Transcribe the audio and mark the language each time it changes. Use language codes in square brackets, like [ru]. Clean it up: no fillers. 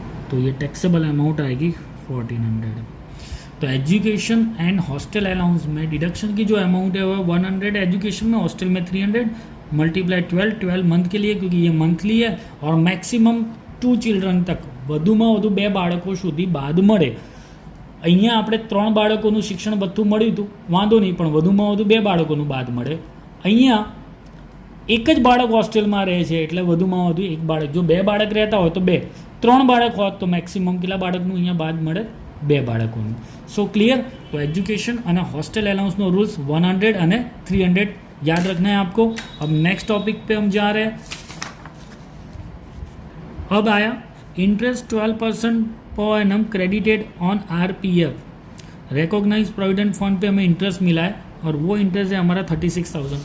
[hi] तो ये taxable amount आएगी 1400। तो एजुकेशन एंड हॉस्टल अलाउंस में डिडक्शन की जो अमाउंट है वो 100, एजुकेशन में, हॉस्टल में 300 मल्टीप्लाई 12 मंथ के लिए, क्योंकि ये मंथली है, और मैक्सिमम 2 चिल्ड्रन तक, [gu] વધુમાં વધુ 2 બાળકો સુધી બાદ મળે। અહીંયા આપણે 3 બાળકોનું શિક્ષણ બધું મળ્યું હતું, વાંધો નહીં, પણ વધુમાં વધુ 2 બાળકોનું બાદ મળે। અહીંયા એક જ બાળક હોસ્ટેલમાં રહે છે એટલે વધુમાં વધુ 1 બાળક, જો 2 બાળક રહેતા હોય તો 2, 3 બાળક હોત તો મેક્સિમમ કેટલા બાળકનું અહીંયા બાદ મળે? 2 બાળકોનું। સો ક્લિયર? [hi] तो एजुकेशन અને हॉस्टल अलाउंसનો रूल्स 100 અને 300 याद रखना है आपको। अब नेक्स्ट टॉपिक पे हम जा रहे हैं। अब आया interest 12% per annum credited on RPF, recognise provident fund पे हमें इंटरेस्ट मिला है, और वो इंटरेस्ट है हमारा 36,000।